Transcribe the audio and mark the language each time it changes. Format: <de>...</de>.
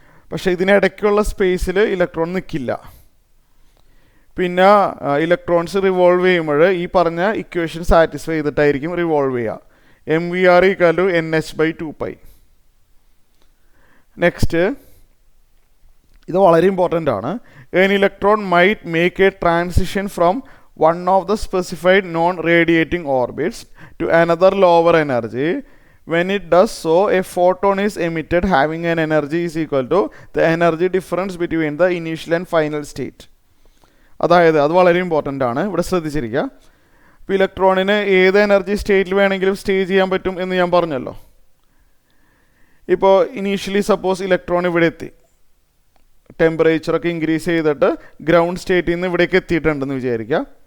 <ml>പക്ഷേ ഇതിനിടയ്ക്കുള്ള സ്പേസിൽ ഇലക്ട്രോൺ നിൽക്കില്ല. പിന്നെ ഇലക്ട്രോൺസ് റിവോൾവ് ചെയ്യുമ്പോൾ ഈ പറഞ്ഞ ഇക്വേഷൻ സാറ്റിസ്ഫൈ ചെയ്തിട്ടായിരിക്കും റിവോൾവ് ചെയ്യുക.</ml> <en>mvr = nh/2π.</en> <ml>നെക്സ്റ്റ്, ഇത് വളരെ ഇമ്പോർട്ടൻ്റ് ആണ്.</ml> <en>an electron might make a transition from one of the specified non-radiating orbits to another lower energy. When it does so, a photon is emitted having an energy is equal to the energy difference between the initial and final state.</en> <ml>അതായത് അത് വളരെ important ആണ്, ഇവിടെ ശ്രദ്ധിച്ചിരിക്കുക. ഇപ്പോൾ ഇലക്ട്രോണിന് ഏത് energy സ്റ്റേറ്റിൽ വേണമെങ്കിലും സ്റ്റേ ചെയ്യാൻ പറ്റും എന്ന് ഞാൻ പറഞ്ഞല്ലോ. ഇപ്പോൾ ഇനീഷ്യലി സപ്പോസ് ഇലക്ട്രോൺ ഇവിടെ എത്തി, ടെമ്പറേച്ചറൊക്കെ ഇൻക്രീസ് ചെയ്തിട്ട് ഗ്രൗണ്ട് സ്റ്റേറ്റിൽ നിന്ന് ഇവിടേക്ക് എത്തിയിട്ടുണ്ടെന്ന് വിചാരിക്കുക.</ml>